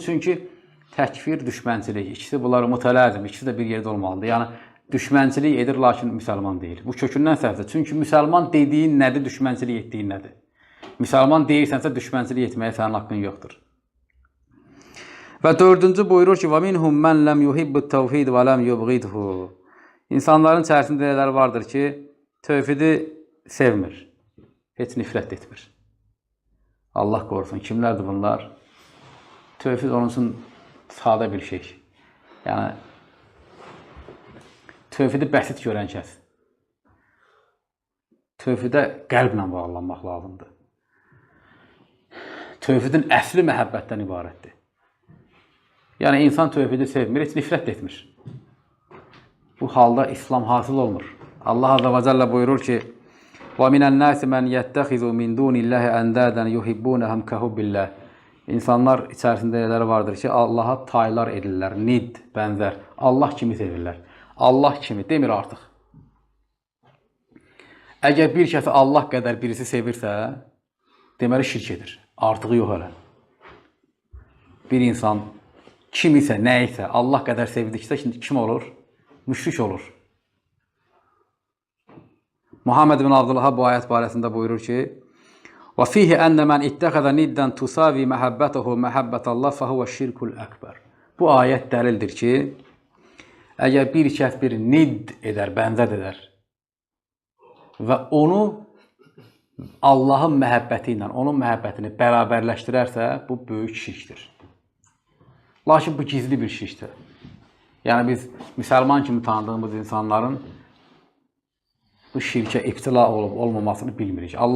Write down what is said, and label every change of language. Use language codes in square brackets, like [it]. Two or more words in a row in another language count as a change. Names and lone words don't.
[az] Çünki təkfir, düşmənçilik, ikisi bunlar mütələzim, ikisi də bir yerdə olmalıdır. Yəni, düşmənçilik edir, lakin müsəlman deyil. Bu kökündən səhvdir. Çünki müsəlman dediyin nədir, düşmənçilik etdiyin nədir? Müsəlman deyirsənsə, düşmənçilik etməyə sənin haqqın yoxdur. Və dördüncü buyurur ki, [ar] وَمِنْهُمْ مَنْ لَمْ يُحِبُّ التَّوْحِيدِ وَلَمْ يُبْغِدْهُ. [az] İnsanların içərisində elələri vardır ki, tövhidi sevmir, heç nifrət etmir. Allah qorusun, kimlərdir bunlar? Tövhid onun üçün sadə bir şey. Yəni, tövhidi bəsit görən kəs. Tövhidə qəlblə bağlanmaq lazımdır. Tövhidin əsli məhəbbətdən ibarətdir. Yəni, insan tövhidi sevmir, heç nifrət etmir. Bu halda İslam hasıl olmur. Allah [ar] عز وجل [az] buyurur ki, [ar] وَمِنَ النَّاسِ مَنْ يَتَّخِذُ مِنْ دُونِ اللّٰهِ أَنْدَادًا يُحِبُّونَهُمْ كَحُبِّ اللّٰهِ. [az] İnsanlar içərisində elələri vardır ki, Allaha taylar edirlər, nid, bənzər. Allah kimi sevirlər. Allah kimi demir artıq. Əgər bir kəsi Allah qədər birisi sevirsə, deməli şirk edir. Artığı yox hələ. Bir insan kimisə, nəyisə Allah qədər sevdiksə, kim olur? Müşrik olur. Muhammed bin Abdülhab bu ayət barəsində buyurur ki, [ar] وَفِيهِ أَنَّ مَنْ اِتَّخَذَ نِدًّا تُسَاوِي مَحَبَّتَهُ مَحَبَّةَ اللّٰهِ فَهُوَ الشِّرْكُ الْأَكْبَرِ. [az] Bu ayət dəlildir ki, əgər bir kəs bir nid edər, bənzət edər və onu Allahın məhəbbəti ilə, onun məhəbbətini bərabərləşdirərsə, bu böyük şirkdir. Lakin bu gizli bir şirkdir. Yəni biz müsəlman kimi tanıdığımız insanların bu şirkə ibtila olub olmamasını bilmirik.